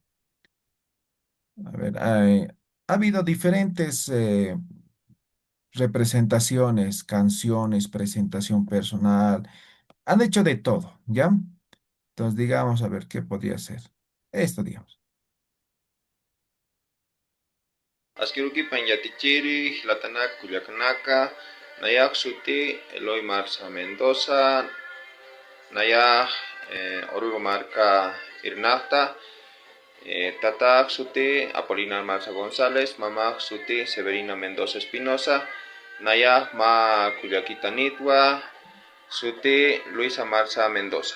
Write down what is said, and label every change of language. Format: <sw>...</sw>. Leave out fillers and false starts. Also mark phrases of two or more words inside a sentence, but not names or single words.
<es>A ver, ha habido diferentes representaciones, canciones, presentación personal. Han hecho de todo, ¿ya? Entonces, digamos, a ver, ¿qué podría ser? Esto, digamos.</es> <ay>Askeruki Panyatichiri, Latana Culiacanaka, Nayak Suti, Eloy Marza Mendoza, Nayak Orugo Marca Irnata, Tata Suti, Apolinar Marza González, Mamá Suti, Severina Mendoza Espinosa, Nayak Ma Culiaquitanitwa, Suti, Luisa Marza Mendoza.</ay>